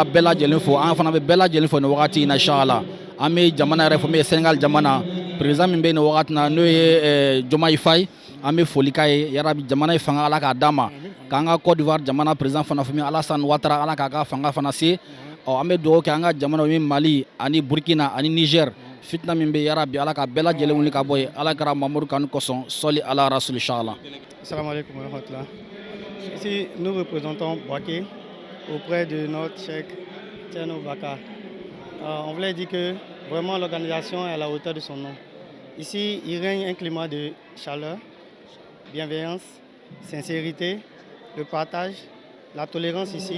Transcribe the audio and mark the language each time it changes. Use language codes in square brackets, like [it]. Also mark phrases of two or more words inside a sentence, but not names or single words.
[bm] bɛɛ lajɛlen fo an fana bɛ bɛɛ lajɛlen fo nin wagati in na inshallah an bɛ jamana yɛrɛ fɔ min ye Senegal jamana président min bɛ nin wagati na n'o ye Diomaye Faye an bɛ foli k'a ye yarabi jamana ye fanga ala k'a d'a ma k'an ka Côte d'Ivoire jamana président fana fɔ min Alassane Ouattara ala k'a ka fanga fana se an bɛ dugawu kɛ an ka jamana min Mali ani Burkina ani Niger fitna min bɛ yarabi ala ka bɛɛ lajɛlen wuli ka bɔ yen ala kɛra Mamadou Kanu kosɔn [ar] صل على الرسول [bm] inshallah. [ar] السلام عليكم ورحمة الله. [fr] Ici nous représentons Bouaké auprès de notre cheikh Thierno Baka. On voulait dire que vraiment l'organisation est à la hauteur de son nom. Ici il règne un climat de chaleur, bienveillance, sincérité, le partage, la tolérance ici.